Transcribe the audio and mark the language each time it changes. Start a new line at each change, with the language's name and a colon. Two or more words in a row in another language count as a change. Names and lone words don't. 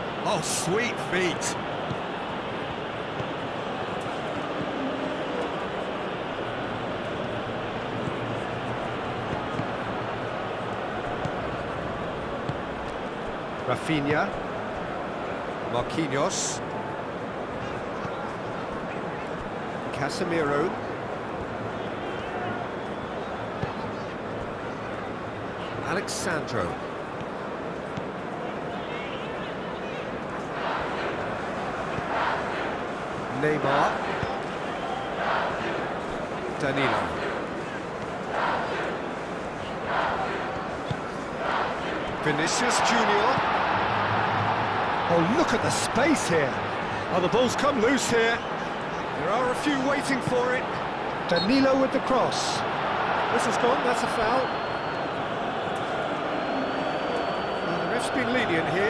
English: Oh, sweet feet. Rafinha. Marquinhos. Casemiro. Alexandro. Neymar. Danilo. Vinicius Junior. Oh, look at the space here. Oh, the ball's come loose here. There are a few waiting for it. Danilo with the cross. Whistle's gone, that's a foul. Well, the ref's been lenient here.